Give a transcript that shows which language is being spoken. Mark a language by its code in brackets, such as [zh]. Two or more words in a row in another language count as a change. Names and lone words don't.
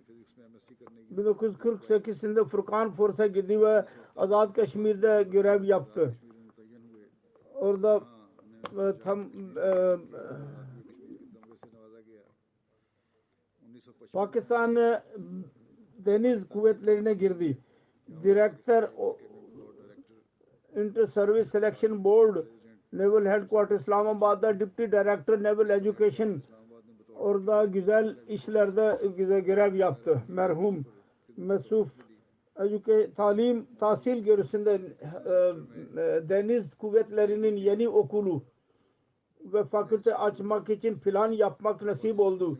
[tr] 1948'de Furkan Force'a gitti ve Azad Kaşmir'de görev yaptı. Orada Pakistan deniz kuvvetlerine girdi. Direktör Inter Service Selection Board Naval Headquarters İslamabad'da [en] Deputy Director Naval Education [tr] orada güzel işlerde görev yaptı. Merhum Mesuf tahsil görüşünde deniz kuvvetlerinin yeni okulu ve fakülte açmak için plan yapmak nasip oldu.